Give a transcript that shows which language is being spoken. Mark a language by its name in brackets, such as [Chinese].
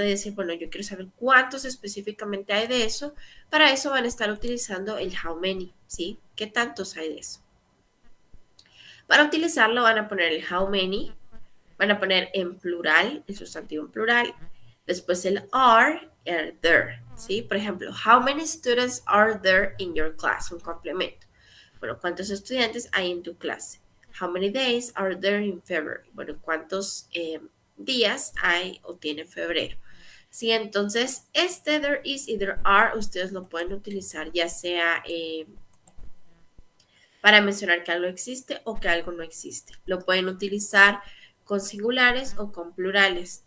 [Spanish] De decir, bueno, yo quiero saber cuántos específicamente hay de eso. Para eso van a estar utilizando el [English] how many, [Spanish] ¿sí? ¿Qué tantos hay de eso? Para utilizarlo van a poner el how many Van a poner en plural, el sustantivo en plural. Después el are, el there, ¿sí? Por ejemplo, [English] how many students are there in your class? [Spanish] Un complemento. Bueno, ¿cuántos estudiantes hay en tu clase? [English] How many days are there in February? [Spanish] Bueno, ¿cuántos días hay o tiene febrero? Sí, entonces este [English] there is y there are [Spanish] ustedes lo pueden utilizar ya sea para mencionar que algo existe o que algo no existe. Lo pueden utilizar con singulares o con plurales.